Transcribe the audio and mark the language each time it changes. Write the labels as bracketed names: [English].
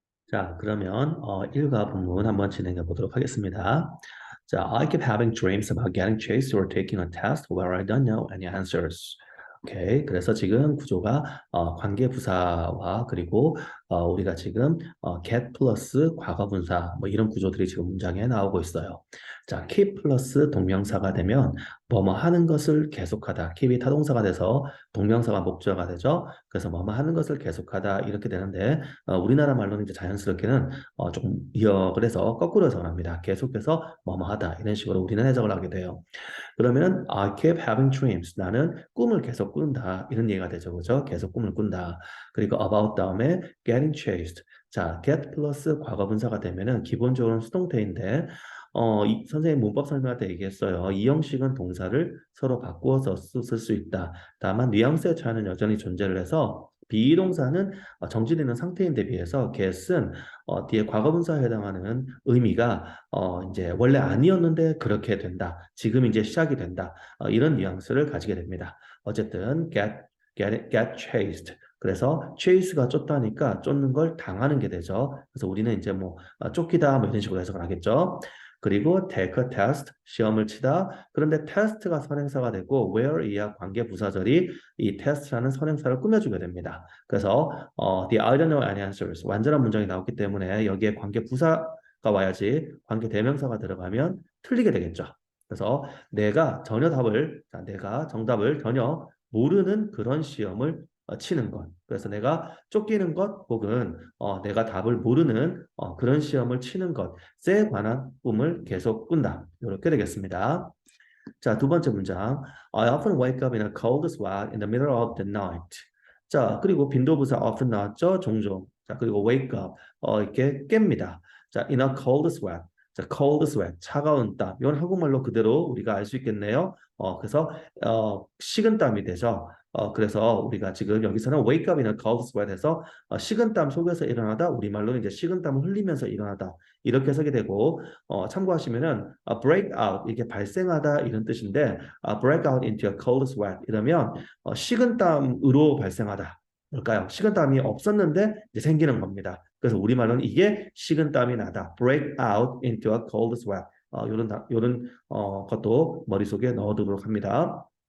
[Korean] 자, 그러면 일과 본문 한번 진행해 보도록 하겠습니다. 자, [English] I keep having dreams about getting chased or taking a test where I don't know any answers. [Korean] 오케이. 그래서 지금 구조가 관계 부사와 그리고 우리가 지금 get 플러스 과거 분사 뭐 이런 구조들이 지금 문장에 나오고 있어요. 자, keep 플러스 동명사가 되면 뭐뭐 하는 것을 계속하다. keep이 타동사가 돼서 동명사가 목적어가 되죠. 그래서 뭐뭐 하는 것을 계속하다 이렇게 되는데 우리나라 말로는 이제 자연스럽게는 조금 이역을 해서 거꾸로 해석을 합니다. 계속해서 뭐뭐 하다 이런 식으로 우리는 해석을 하게 돼요. 그러면 [English] I keep having dreams. [Korean] 나는 꿈을 계속 꾼다. 이런 얘기가 되죠. 그죠? 계속 꿈을 꾼다. 그리고 [English] about [Korean] 다음에 [English] getting chased. [Korean] 자, get 플러스 과거분사가 되면은 기본적으로는 수동태인데 선생님 문법 설명할 때 얘기했어요. 이 형식은 동사를 서로 바꾸어서 쓸 수 있다. 다만 뉘앙스의 차이는 여전히 존재를 해서 비동사는 정지되어 있는 상태인데 비해서 get은 뒤에 과거분사에 해당하는 의미가 이제 원래 아니었는데 그렇게 된다. 지금 이제 시작이 된다. 이런 뉘앙스를 가지게 됩니다. 어쨌든 [English] get chased. [Korean] 그래서 chase가 쫓다니까 쫓는 걸 당하는 게 되죠. 그래서 우리는 이제 뭐 쫓기다 뭐 이런 식으로 해석을 하겠죠. 그리고 [English] take a test, [Korean] 시험을 치다. 그런데 test가 선행사가 되고 where 이하 관계 부사절이 이 test라는 선행사를 꾸며주게 됩니다. 그래서 [English] the I don't know any answers [Korean] 완전한 문장이 나왔기 때문에 여기에 관계 부사가 와야지 관계 대명사가 들어가면 틀리게 되겠죠. 그래서 내가 정답을 전혀 모르는 그런 시험을 치는 것. 그래서 내가 쫓기는 것 혹은 내가 답을 모르는 그런 시험을 치는 것에 관한 꿈을 계속 꾼다. 이렇게 되겠습니다. 자, 두 번째 문장. [English] I often wake up in a cold sweat in the middle of the night. [Korean] 자, 그리고 빈도부사 often 나왔죠? 종종. 자, 그리고 [English] wake up. [Korean] 이렇게 깹니다. 자, [English] in a cold sweat. [Korean] 자, cold sweat. 차가운 땀. 이건 한국말로 그대로 우리가 알 수 있겠네요. 그래서 식은땀이 되죠. 그래서 우리가 지금 여기서는 [English] wake up in a cold sweat [Korean] 해서 식은땀 속에서 일어나다 우리말로 이제 식은땀을 흘리면서 일어나다 이렇게 해석이 되고 참고하시면은 break out 이게 발생하다 이런 뜻인데 [English] break out into a cold sweat [Korean] 이러면 식은땀으로 발생하다. 뭘까요? 식은땀이 없었는데 이제 생기는 겁니다. 그래서 우리말로는 이게 식은땀이 나다. [English] break out into a cold sweat. [Korean] 요런 것도 머릿속에 넣어두도록 합니다.